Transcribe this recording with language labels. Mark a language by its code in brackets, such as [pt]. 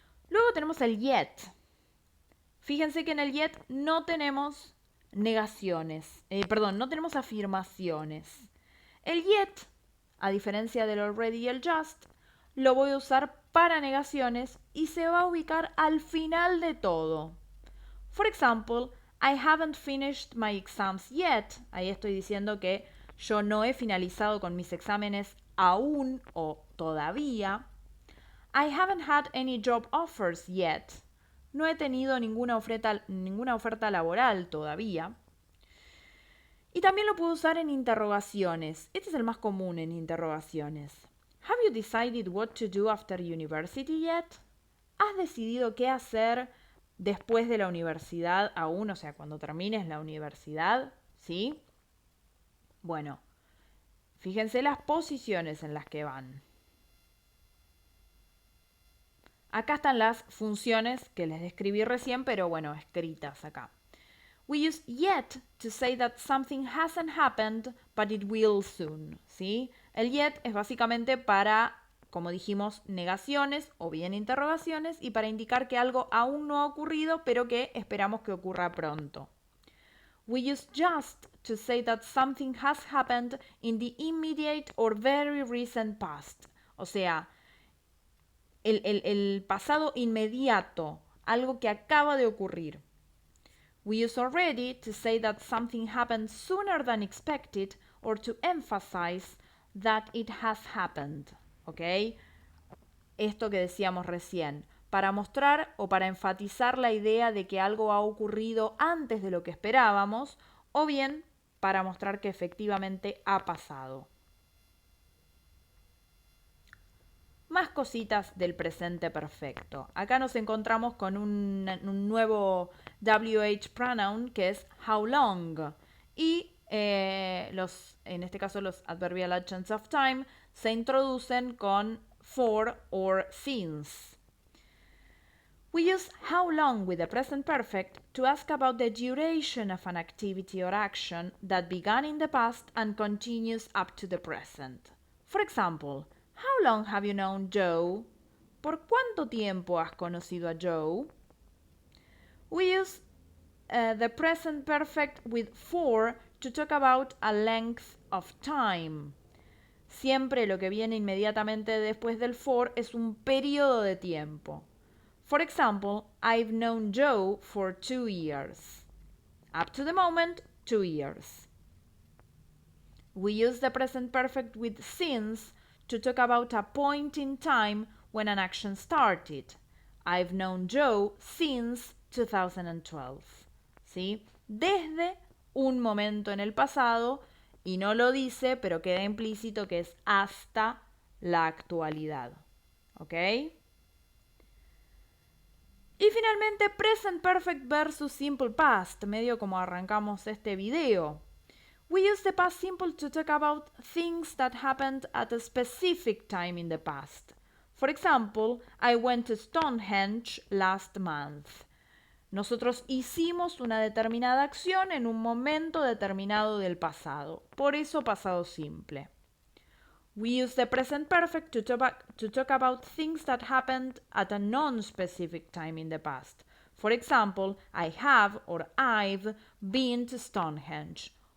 [es] Luego tenemos el yet. Fíjense que en el yet no tenemos negaciones, no tenemos afirmaciones. El yet, a diferencia del already y el just, lo voy a usar para negaciones y se va a ubicar al final de todo. [en] For example, I haven't finished my exams yet. [es] Ahí estoy diciendo que yo no he finalizado con mis exámenes aún o todavía. [en] I haven't had any job offers yet. [es] No he tenido ninguna oferta laboral todavía. Y también lo puedo usar en interrogaciones. Este es el más común en interrogaciones. [en] Have you decided what to do after university yet? [es] ¿Has decidido qué hacer después de la universidad aún? O sea, cuando termines la universidad, ¿sí? Bueno, fíjense las posiciones en las que van. Acá están las funciones que les describí recién, pero bueno, escritas acá. [en] We use yet to say that something hasn't happened, but it will soon, [es] ¿sí? El yet es básicamente para, como dijimos, negaciones o bien interrogaciones y para indicar que algo aún no ha ocurrido, pero que esperamos que ocurra pronto. [en] We use just to say that something has happened in the immediate or very recent past. [es] O sea, el pasado inmediato, algo que acaba de ocurrir. [en] We use already to say that something happened sooner than expected or to emphasize that it has happened. [es] ¿Ok? Esto que decíamos recién, para mostrar o para enfatizar la idea de que algo ha ocurrido antes de lo que esperábamos o bien para mostrar que efectivamente ha pasado. Más cositas del presente perfecto. Acá nos encontramos con un nuevo WH pronoun que es how long. Y en este caso los adverbial agents of time se introducen con for or since. [en] We use how long with the present perfect to ask about the duration of an activity or action that began in the past and continues up to the present. For example, how long have you known Joe? [es] ¿Por cuánto tiempo has conocido a Joe? [en] We use the present perfect with for to talk about a length of time. [es] Siempre lo que viene inmediatamente después del for es un periodo de tiempo. [en] For example, I've known Joe for 2 years. Up to the moment, 2 years. We use the present perfect with since to talk about a point in time when an action started. I've known Joe since 2012. [es] ¿Sí? Desde un momento en el pasado, y no lo dice, pero queda implícito que es hasta la actualidad. ¿Ok? Y finalmente, present perfect versus simple past, medio como arrancamos este video. [en] We use the past simple to talk about things that happened at a specific time in the past. For example, I went to Stonehenge last month. [es] Nosotros hicimos una determinada acción en un momento determinado del pasado. Por eso pasado simple. [en] We use the present perfect to talk about things that happened at a non-specific time in the past. For example, I have or I've been to Stonehenge.